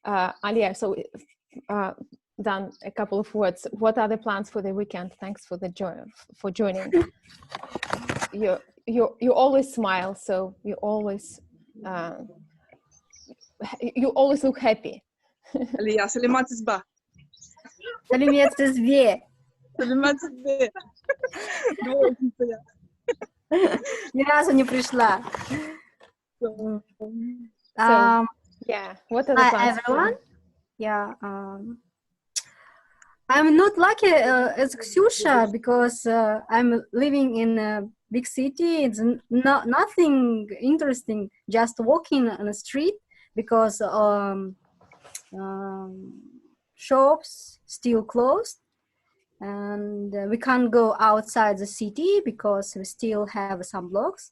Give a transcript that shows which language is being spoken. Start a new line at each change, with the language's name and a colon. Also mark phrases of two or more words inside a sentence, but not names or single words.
English: Alia, so done a couple of words. What are the plans for the weekend? Thanks for the joining. You always smile, so you always look happy. Alia, Salimatis ba. Salimatis be. Salimatis be.
Russian: Ни разу не пришла.
English: Yeah, what are the plans? Everyone? Yeah. I'm not lucky as Ksyusha because I'm living in a big city. It's nothing interesting. Just walking on the street because shops still closed, and we can't go outside the city because we still have some blocks.